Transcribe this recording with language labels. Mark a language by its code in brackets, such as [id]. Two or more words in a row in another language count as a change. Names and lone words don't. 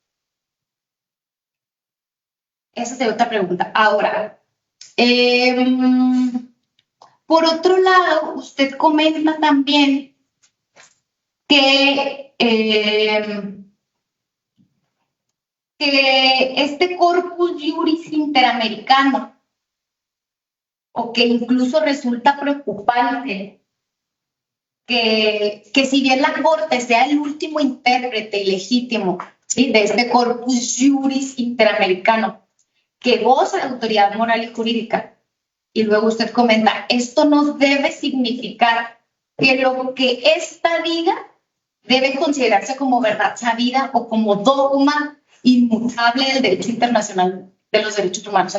[es] Esa sería otra pregunta. Ahora, por otro lado, usted comenta también que este [la] corpus juris [es] interamericano, o que incluso resulta preocupante, que si bien la Corte sea el último intérprete ilegítimo, ¿sí?, de este [la] corpus juris [es] interamericano, que goza de autoridad moral y jurídica, y luego usted comenta, esto no debe significar que lo que ésta diga debe considerarse como verdad sabida o como dogma inmutable del derecho internacional de los derechos humanos.